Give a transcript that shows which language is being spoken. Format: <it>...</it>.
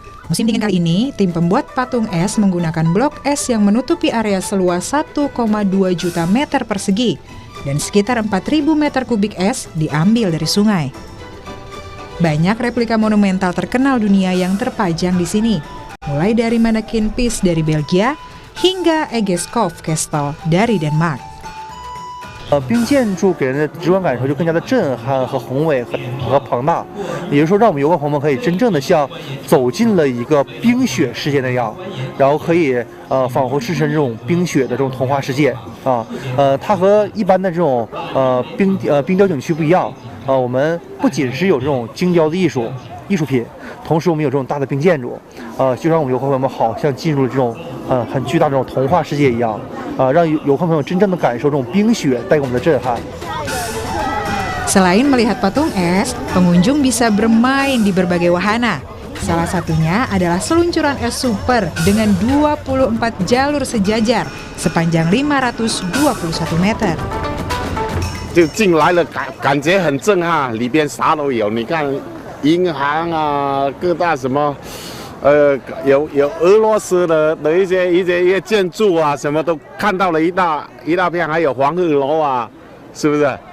<id>Musim dingin kali ini, tim pembuat patung es menggunakan blok es yang menutupi area seluas 1,2 juta meter persegi dan sekitar 4.000 meter kubik es diambil dari sungai. Banyak replika monumental terkenal dunia yang terpajang di sini, mulai dari manekin Peace dari Belgia hingga Egeskov Castle dari Denmark.</id> <zh>冰建筑给人的直观感受就更加的震撼和宏伟和庞大，也就是说，让我们游客朋友们可以真正的像走进了一个冰雪世界那样，然后可以仿佛置身这种冰雪的这种童话世界啊。它和一般的这种冰雕景区不一样啊，我们不仅是有这种精雕的艺术品，同时我们有这种大的冰建筑，就让我们游客朋友们好像进入了这种很巨大的这种童话世界一样。让游客朋友真正的感受这种冰雪带给我们的震撼。</zh> <id>Selain melihat patung es, pengunjung bisa bermain di berbagai wahana. Salah satunya adalah seluncuran es super dengan 24 jalur sejajar sepanjang 521 meter.</id> <zh>就进来了，感觉很震撼，里边啥都有。你看，银行啊，各大什么，有俄罗斯的一些建筑啊，什么都看到了一大片，还有黄鹤楼啊，是不是？</zh>